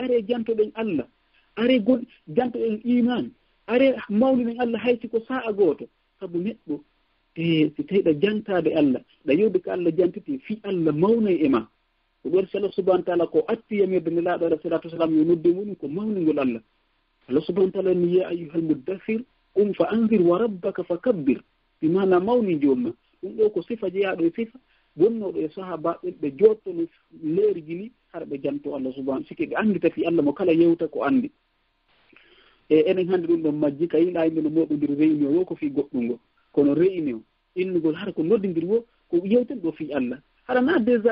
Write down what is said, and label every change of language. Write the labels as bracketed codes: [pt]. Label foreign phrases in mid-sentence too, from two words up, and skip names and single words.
[ff] are jantoɗen Allah are jantoɗen iman are mawniɗen Allah haysi ko sa'a gooto sabu neɗɗo si tawi ɗa jantade Allah ɗa yewde ko Allah jantiti fi Allah mawnay e ma ko ɓer si Allah subahana taala ko atti yamirde ne laaɗo [ar] عليه الصلاة والسلام [ff] yo nodde woni ko mawningol Allah [ar] الله سبحانه تعالى [ff] ni [ar] يا أيها المدثر فأنذر وربك فكبر بمعنى [ff] mawni jomma ɗum ɗo ko sifa jeyaɗo e sifa wonnoɗo e sahaba ɓe jottono leerji ni har ɓe janto [ar] الله سبحانه [ff] sike ɓe andita fi Allah mo kala yewta ko andi e enen hannde ɗum ɗon majji ka yiɗa yimɓe no moɗodiri réunion wo ko fi goɗɗum ngo kono réunion innugol hara ko noddidiri wo ko yewten ɗo fi Allah hara na déjà